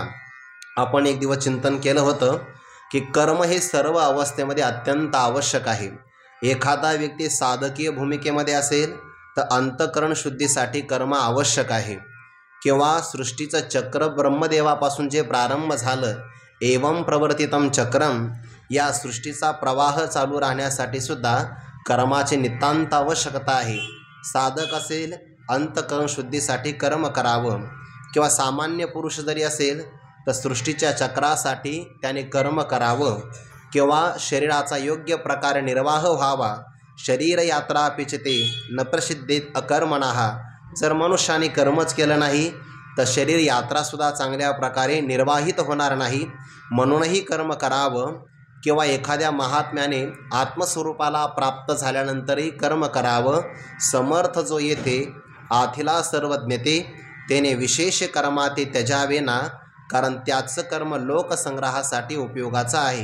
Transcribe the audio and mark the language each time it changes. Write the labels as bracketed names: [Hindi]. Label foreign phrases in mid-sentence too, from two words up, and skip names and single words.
[Marathi] आपण एक दिवस चिंतन केलं होतं की कर्म हे सर्व अवस्थेमध्ये अत्यंत आवश्यक आहे। एखादा व्यक्ती साधकीय भूमिकेमध्ये असेल तर अंतःकरण शुद्धीसाठी कर्म आवश्यक आहे। किंवा सृष्टीचं चक्र ब्रह्मदेवापासून जे प्रारंभ झालं [Sanskrit] एवं प्रवर्तितम चक्रम, [Marathi] या सृष्टीचा प्रवाह चालू राहण्यासाठी सुद्धा कर्माची नितांत आवश्यकता आहे। साधक असेल अंतःकरण शुद्धीसाठी कर्म करावं, किंवा सामान्य पुरुष जरी असेल तर सृष्टीच्या चक्रासाठी त्याने कर्म करावं, किंवा शरीराचा योग्य प्रकारे निर्वाह व्हावा। [Sanskrit] शरीर यात्रा पिचते न प्रसिद्धेत अकर्मणः, [Marathi] जर मनुष्याने कर्मच केलं नाही तर शरीर यात्रासुद्धा चांगल्या प्रकारे निर्वाहित होणार नाही। म्हणूनही कर्म करावं, किंवा एखाद्या महात्म्याने आत्मस्वरूपाला प्राप्त झाल्यानंतरही कर्म करावं। समर्थ जो येथे आथिला सर्वज्ञते तेने विशेष कर्माते त्यजावे ना, कारण त्याचं कर्म लोकसंग्रहासाठी उपयोगाचं आहे।